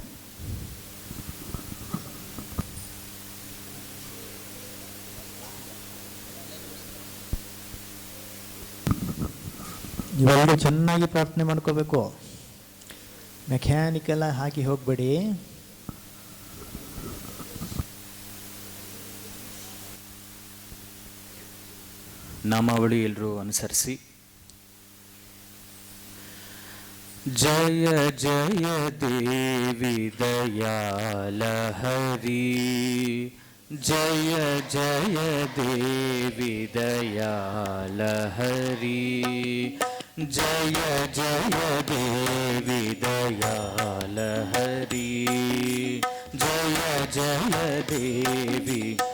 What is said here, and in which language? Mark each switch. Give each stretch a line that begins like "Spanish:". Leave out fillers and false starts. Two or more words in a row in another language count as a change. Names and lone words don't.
Kannada: ನೀವೆಲ್ಲರೂ ಚೆನ್ನಾಗಿ ಪ್ರಾರ್ಥನೆ ಮಾಡ್ಕೋಬೇಕು. ಮೆಕ್ಯಾನಿಕಲ್ ಹಾಕಿ ಹೋಗಬೇಡಿ. ನಾಮಾವಳಿ ಎಲ್ಲರೂ ಅನುಸರಿಸಿ.
Sanskrit: ಜಯ ಜಯ ದೇವಿ ದಯಾಲಹರಿ, ಜಯ ಜಯ ದೇವಿ ದಯಾಲಹರಿ, ಜಯ ಜಯ ದೇವಿ ದಯಾಲಹರಿ, ಜಯ ಜಯ ದೇವಿ